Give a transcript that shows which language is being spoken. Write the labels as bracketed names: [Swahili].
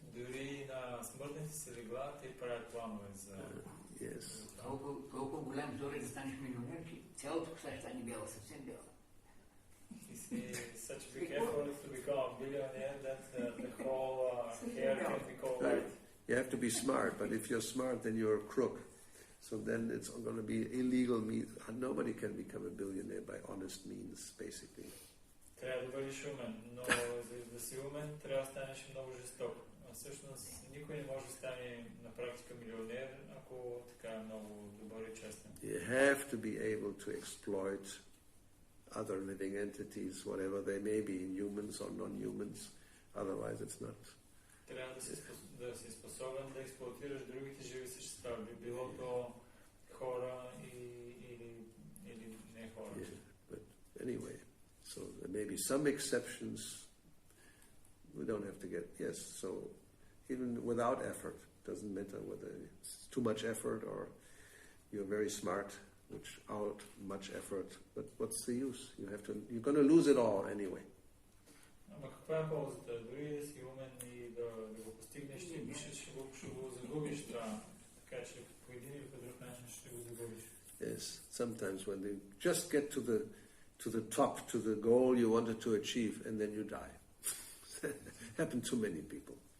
[Bulgarian] Дори на смъртните си легла те правят планове за... [English] Yes. [Bulgarian] Толкова голям зор е да станеш милионер, че цялото коса ще стане бяла, съвсем бяла. [English] Such a big effort to become a billionaire that the whole hair can be called white. You have to be smart, but if you're smart, then you're a crook. So then it's going to be illegal. Nobody can become a billionaire by honest means, basically. [Bulgarian] Трябва да бъдеш умен, но за да си умен, трябва да станеш много жесток. Всъщност, никой не може да стане на практика милионер, ако така е много добър и честен. [English] You have to be able to exploit other living entities, whatever they may be, humans or non-humans. Otherwise, it's not. [Bulgarian] Трябва да си способен да експлоатираш другите живи същества, било то хора или не хора. [English] Yeah, but anyway, so there may be some exceptions. We don't have to get, yes, so even without effort, doesn't matter whether it's too much effort or you're very smart, which out much effort, but what's the use? You're going to lose it all anyway. [Bulgarian] Ама каква е ползата? Дори да си умен и да го постигнеш, ще го загубиш това. Така че по един или по друг начин ще го загубиш. [English] Yes, sometimes when they just get to the top, to the goal you wanted to achieve, and then you die. Happened to many people.